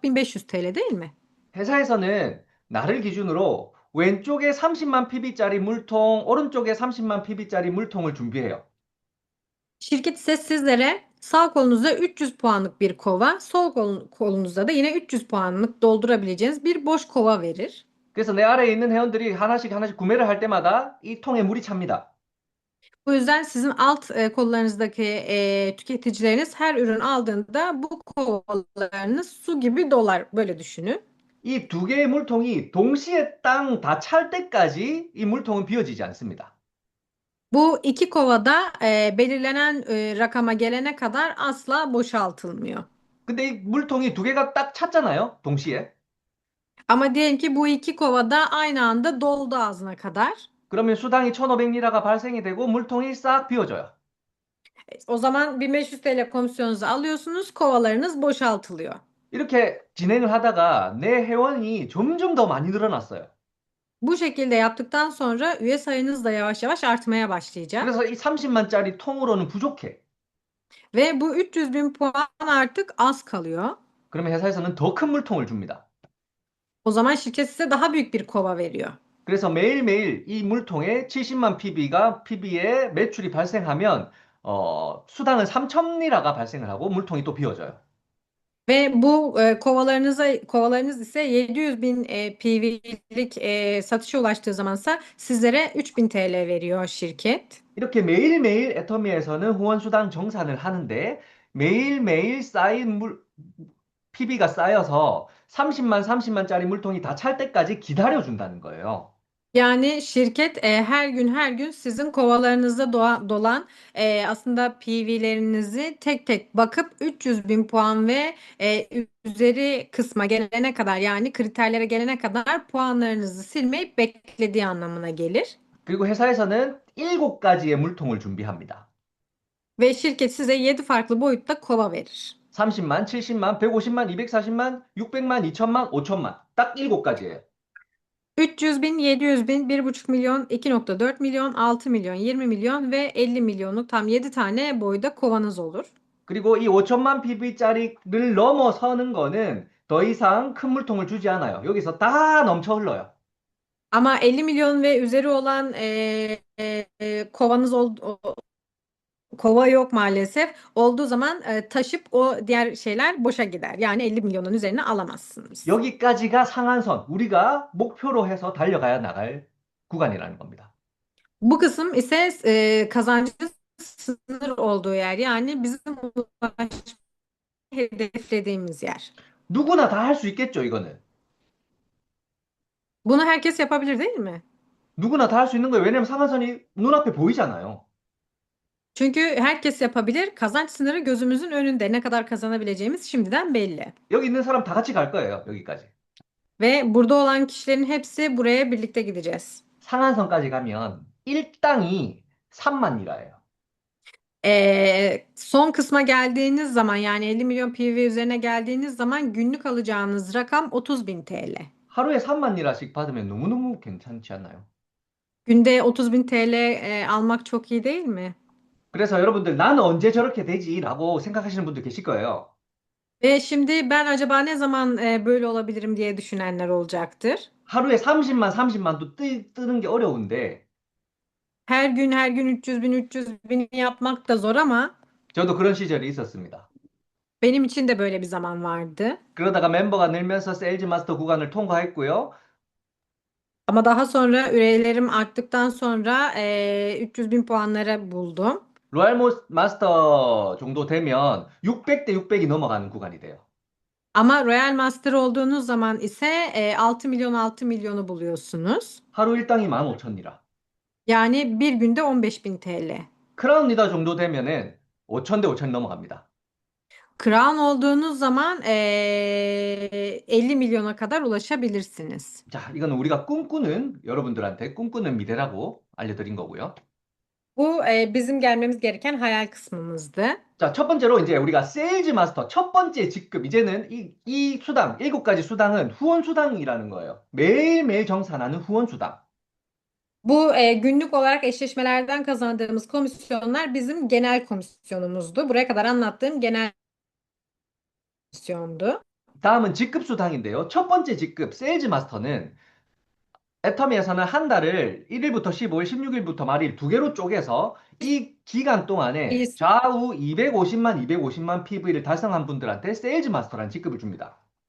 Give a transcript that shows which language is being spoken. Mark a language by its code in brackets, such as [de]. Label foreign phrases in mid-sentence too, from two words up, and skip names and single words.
[tr] 1500 TL değil mi? [ko] 회사에서는 나를 기준으로 왼쪽에 30만 PB짜리 물통, 오른쪽에 30만 PB짜리 물통을 준비해요. [tr] Şirket ise sizlere sağ kolunuzda 300 puanlık bir kova, sol kolunuzda da yine 300 puanlık doldurabileceğiniz bir boş kova verir. [ko] 그래서 내 아래에 있는 회원들이 하나씩 하나씩 구매를 할 때마다 이 통에 물이 찹니다. [tr] Bu yüzden sizin alt kollarınızdaki tüketicileriniz her ürün aldığında bu kovalarınız su gibi dolar. Böyle düşünün. [ko] 이 두 개의 물통이 동시에 땅 다 찰 때까지 이 물통은 비워지지 않습니다. [tr] Bu iki kovada belirlenen rakama gelene kadar asla boşaltılmıyor. [ko] 근데 이 물통이 두 개가 딱 찼잖아요, 동시에. [tr] Ama diyelim ki bu iki kovada aynı anda doldu ağzına kadar. [ko] 그러면 수당이 1,500리라가 발생이 되고 물통이 싹 비워져요. [tr] O zaman 1500 TL komisyonunuzu alıyorsunuz, kovalarınız boşaltılıyor. [ko] 이렇게 진행을 하다가 내 회원이 점점 더 많이 늘어났어요. [tr] Bu şekilde yaptıktan sonra üye sayınız da yavaş yavaş artmaya başlayacak. [ko] 그래서 이 30만짜리 통으로는 부족해. [tr] Ve bu 300 bin puan artık az kalıyor. [ko] 그러면 회사에서는 더 큰 물통을 줍니다. [tr] O zaman şirket size daha büyük bir kova veriyor. [ko] 그래서 매일매일 이 물통에 70만 PB의 매출이 발생하면 수당은 3,000리라가 발생을 하고 물통이 또 비워져요. [tr] Ve bu kovalarınız ise 700 bin PV'lik satışa ulaştığı zamansa sizlere 3000 TL veriyor şirket. [ko] 이렇게 매일매일 애터미에서는 후원 수당 정산을 하는데 매일매일 쌓인 PB가 쌓여서 30만짜리 물통이 다 찰 때까지 기다려준다는 거예요. [tr] Yani şirket her gün sizin kovalarınızda dolan aslında PV'lerinizi tek tek bakıp 300 bin puan ve üzeri kısma gelene kadar yani kriterlere gelene kadar puanlarınızı silmeyip beklediği anlamına gelir. [ko] 그리고 회사에서는 7가지의 물통을 준비합니다. [tr] Ve şirket size 7 farklı boyutta kova verir. [ko] 30만, 70만, 150만, 240만, 600만, 2천만, 5천만. 딱 7가지예요. [tr] 300 bin, 700 bin, 1,5 milyon, 2,4 milyon, 6 milyon, 20 milyon ve 50 milyonluk tam 7 tane boyda kovanız olur. [ko] 그리고 이 5천만 PB짜리를 넘어서는 거는 더 이상 큰 물통을 주지 않아요. 여기서 다 넘쳐 흘러요. [tr] Ama 50 milyon ve üzeri olan kovanız kova yok maalesef. Olduğu zaman taşıp o diğer şeyler boşa gider. Yani 50 milyonun üzerine alamazsınız. [ko] 여기까지가 상한선, 우리가 목표로 해서 달려가야 나갈 구간이라는 겁니다. [tr] Bu kısım ise kazancın sınır olduğu yer. Yani bizim ulaşmayı hedeflediğimiz yer. [ko] 누구나 다 할 수 있겠죠, 이거는. [tr] Bunu herkes yapabilir değil mi? [ko] 누구나 다 할 수 있는 거예요. 왜냐면 상한선이 눈앞에 보이잖아요. [tr] Çünkü herkes yapabilir. Kazanç sınırı gözümüzün önünde. Ne kadar kazanabileceğimiz şimdiden belli. [ko] 여기 있는 사람 다 같이 갈 거예요, 여기까지. [tr] Ve burada olan kişilerin hepsi buraya birlikte gideceğiz. [ko] 상한선까지 가면 1당이 3만 리라예요. [tr] Son kısma geldiğiniz zaman yani 50 milyon PV üzerine geldiğiniz zaman günlük alacağınız rakam 30 bin TL. [ko] 하루에 3만 리라씩 받으면 너무너무 괜찮지 않나요? [tr] Günde 30 bin TL almak çok iyi değil mi? [ko] 그래서 여러분들 나는 언제 저렇게 되지라고 생각하시는 분들 계실 거예요. [tr] Ve şimdi ben acaba ne zaman böyle olabilirim diye düşünenler olacaktır. [ko] 하루에 30만도 뜨는 게 어려운데 [tr] Her gün 300 bin yapmak da zor ama [ko] 저도 그런 시절이 있었습니다. [tr] benim için de böyle bir zaman vardı. [ko] 그러다가 멤버가 늘면서 세일즈 마스터 구간을 통과했고요. [tr] Ama daha sonra üyelerim arttıktan sonra 300 bin puanlara buldum. [ko] 로얄 마스터 정도 되면 600대 600이 넘어가는 구간이 돼요. [tr] Ama Royal Master olduğunuz zaman ise 6 milyon 6 milyonu buluyorsunuz. [ko] 하루 일당이 15,000리라. [tr] Yani bir günde 15 bin TL. [ko] 크라운 리더 정도 되면은 5,000대 5,000이 넘어갑니다. [tr] Crown olduğunuz zaman 50 milyona kadar ulaşabilirsiniz. [ko] 자, 이거는 우리가 꿈꾸는 여러분들한테 꿈꾸는 미래라고 알려드린 거고요. [tr] Bu bizim gelmemiz gereken hayal kısmımızdı. [ko] 자, 첫 번째로 이제 우리가 세일즈 마스터 첫 번째 직급 이제는 이 수당 7가지 수당은 후원 수당이라는 거예요. 매일매일 정산하는 후원 수당. [tr] Bu günlük olarak eşleşmelerden kazandığımız komisyonlar bizim genel komisyonumuzdu. Buraya kadar anlattığım genel komisyondu. [ko] 다음은 직급 수당인데요. 첫 번째 직급, 세일즈 마스터는 애터미에서는 한 달을 1일부터 15일, 16일부터 말일 두 개로 쪼개서 이 기간 동안에 [tr] Biz [ko] 좌우 250만 PV를 달성한 분들한테 세일즈 마스터라는 직급을 줍니다.